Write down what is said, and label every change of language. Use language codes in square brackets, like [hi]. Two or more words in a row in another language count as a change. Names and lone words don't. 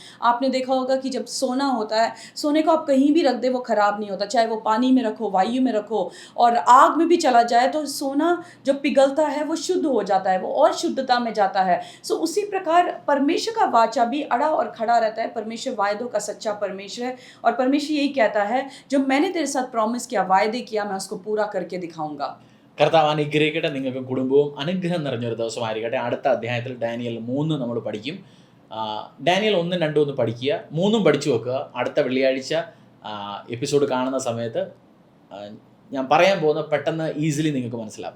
[hi] आपने देखा होगा कि जब सोना होता है, सोने को आप कहीं भी रख दे वो खराब नहीं होता, चाहे वो पानी में रखो, वायु में रखो, और आग में भी चला जाए तो सोना जो पिघलता है वो शुद्ध हो जाता है, वो और शुद्धता में जाता है. सो उसी प्रकार परमेश्वर का वाचा भी अड़ा और खड़ा रहता है. परमेश्वर वायदों का सच्चा परमेश्वर है, और परमेश्वर यही कहता है जो मैंने तेरे साथ प्रॉमिस किया, वायदे किया, मैं उसको पूरा करके दिखाऊंगा. [ml] കർത്താവ് അനുഗ്രഹിക്കട്ടെ. നിങ്ങൾക്കും കുടുംബവും അനുഗ്രഹം നിറഞ്ഞൊരു ദിവസമായിരിക്കട്ടെ. അടുത്ത അധ്യായത്തിൽ ഡാനിയൽ 3 നമ്മൾ പഠിക്കും. ഡാനിയൽ 1, 2 ഒന്ന് പഠിക്കുക, 3 പഠിച്ചു വെക്കുക. അടുത്ത വെള്ളിയാഴ്ച എപ്പിസോഡ് കാണുന്ന സമയത്ത് ഞാൻ പറയാൻ പോകുന്ന പെട്ടെന്ന് ഈസിലി നിങ്ങൾക്ക് മനസ്സിലാവും.